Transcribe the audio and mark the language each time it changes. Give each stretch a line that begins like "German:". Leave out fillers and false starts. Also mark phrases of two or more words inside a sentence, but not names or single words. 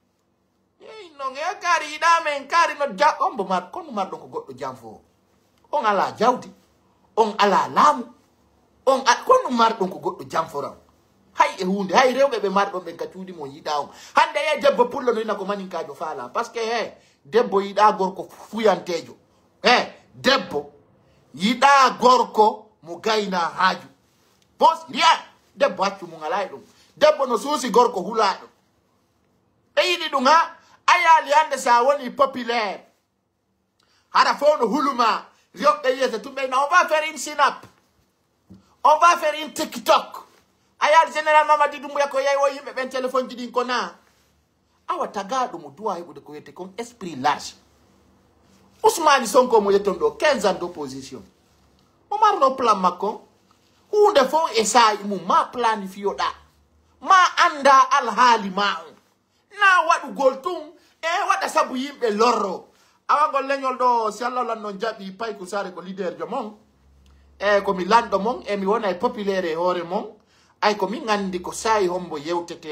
Fula: non e kaari yiɗamen kaari no on bo mar kono marɗon ko goɗɗo jam fo on ala jawdi on ala laamu on kono marɗon ko goɗɗo jam foran hay e hunde hay rewɓe ɓe marɗon ɓen ka cuuɗi mo yiɗa on hande ye debbo pullo no yina ko maninkajo faala
French: par ce que
Fula: debbo yiɗa gorko fuyantejo debbo yiɗa gorko mo gayna haaju bos rien debbo haccu mum ala e ɗum debbo no suusi gorko hulaɗo ɓe yiɗi ɗum ha ayali hande sa woni populaire hara fo no huluma rewɓe yiyata tumɓe
French: on va faire une synap on va faire une TikTok
Fula: ayal général Mamadi Doumbouya ko yayi o yimɓe ɓen téléphone ji ɗin ko na awa tagaɗo mo duwa heɓude ko wiyete
French: comme esprit large
Fula: Ousmane Sonko mo yetton ɗo
French: 15 ans d'opposition
Fula: o marno plan makko hunde fof e saayi mum ma planifiyoɗa ma anda alhaali ma on na waɗugol tun e waɗa sabu yimɓe lorro awagol leñol ɗo si Allah lan non jaɓi Paykou Sarr ko leader jo mon komi lanɗo mon mi wona e populaire e hoore mon ay ko min andi ko sayi hombo yewtete